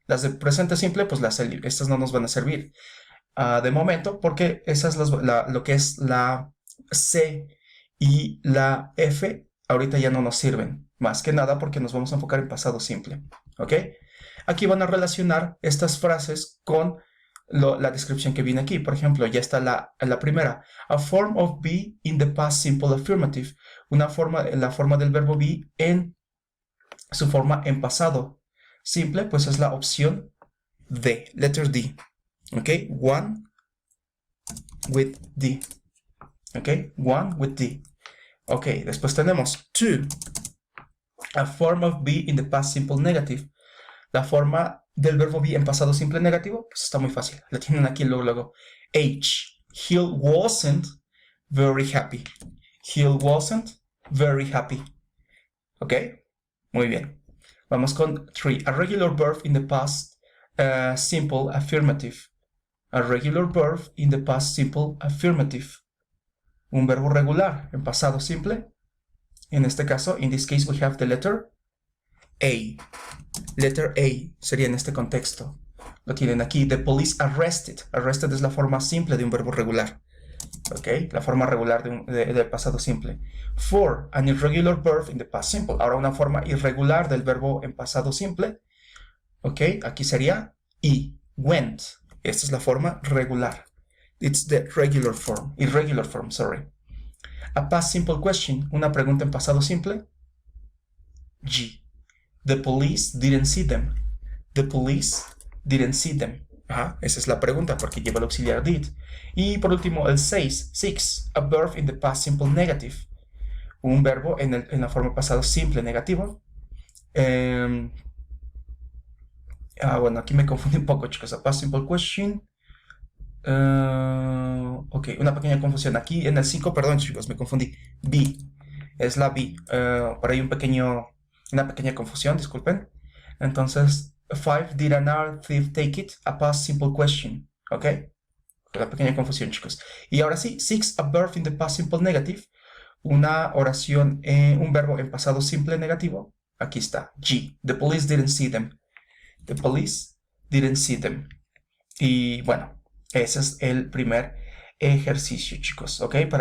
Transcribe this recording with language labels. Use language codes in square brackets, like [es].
[es] Las de presente simple, pues estas no nos van a servir de momento, porque esas lo que es la C y la F ahorita ya no nos sirven. Más que nada porque nos vamos a enfocar en pasado simple. ¿Ok? Aquí van a relacionar estas frases con la descripción que viene aquí. Por ejemplo, ya está la primera. [en] A form of be in the past simple affirmative. [es] La forma del verbo be en su forma en pasado simple, pues es la opción D, letter D. [en] ¿Ok? One with D. ¿Ok? One with D. [es] Ok, después tenemos to. [en] A form of be in the past simple negative. [es] La forma del verbo be en pasado simple negativo, pues está muy fácil. La tienen aquí luego. H. He wasn't very happy. [en] He wasn't very happy. ¿Ok? Muy bien. Vamos con 3. A regular verb in the past simple affirmative. A regular verb in the past simple affirmative. [es] Un verbo regular en pasado simple. En este caso, in this case, we have the letter A. Letter A sería en este contexto. Lo tienen aquí. The police arrested. Arrested es la forma simple de un verbo regular. ¿Ok? La forma regular del pasado simple. 4. [en] An irregular verb in the past simple. [es] Ahora una forma irregular del verbo en pasado simple. ¿Ok? Aquí sería E. Went. Esta es la forma regular. [en] It's the regular form. Irregular form, sorry. A past simple question. [es] Una pregunta en pasado simple. G. [en] The police didn't see them. The police didn't see them. [es] Ajá, esa es la pregunta porque lleva el auxiliar did. Y por último, el 6. [en] A verb in the past simple negative. [es] Un verbo en la forma pasado simple negativo. Bueno, aquí me confundí un poco, chicos. [en] A past simple question. Ok, una pequeña confusión. [es] Aquí en el 5, perdón, chicos, me confundí. B. Es la B. Por ahí una pequeña confusión, disculpen. [en] Entonces, 5, did an art thief take it? A past simple question. ¿Ok? [es] Una pequeña confusión, chicos. Y ahora sí, 6, a verb in the past simple negative. Una oración, un verbo en pasado simple negativo. Aquí está, G. [en] The police didn't see them. The police didn't see them. [es] Y bueno, ese es el primer ejercicio, chicos. ¿Ok?